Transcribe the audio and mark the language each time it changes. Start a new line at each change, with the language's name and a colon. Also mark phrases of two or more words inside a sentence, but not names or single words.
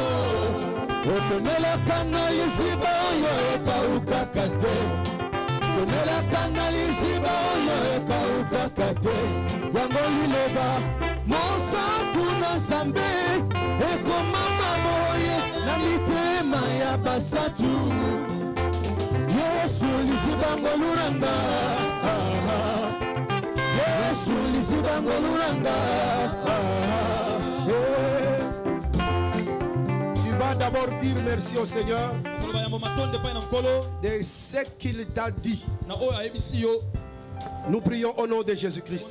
Lingala: Otonelaka na liziba oyo ekaukaka te. Otonelaka na liziba oyo ekaukaka te. Yango liloba mosantu na Nzambe ekomama moye na mitema ya basatu. Yesu lizibango luranga. Yesu lizibango luranga.
French: Tu vas d'abord dire merci au Seigneur. de ce qu'il t'a dit. Nous prions au nom de Jésus-Christ.